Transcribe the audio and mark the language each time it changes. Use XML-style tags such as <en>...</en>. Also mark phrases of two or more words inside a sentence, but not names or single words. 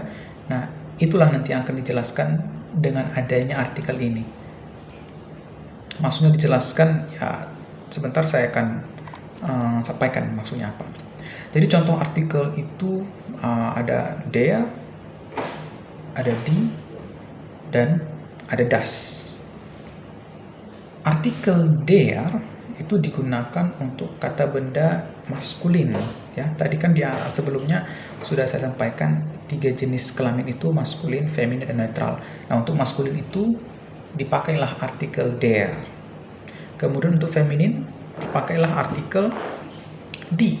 <id>Nah, itulah nanti yang akan dijelaskan dengan adanya artikel ini. Maksudnya dijelaskan, ya sebentar saya akan sampaikan maksudnya apa. Jadi contoh artikel itu ada der, ada die, dan ada das. Artikel der itu digunakan untuk kata benda maskulin, ya. Tadi kan sebelumnya sudah saya sampaikan 3 jenis kelamin itu maskulin, feminin, dan netral. Nah, untuk maskulin itu dipakailah artikel der. Kemudian untuk feminin dipakailah artikel die.</id>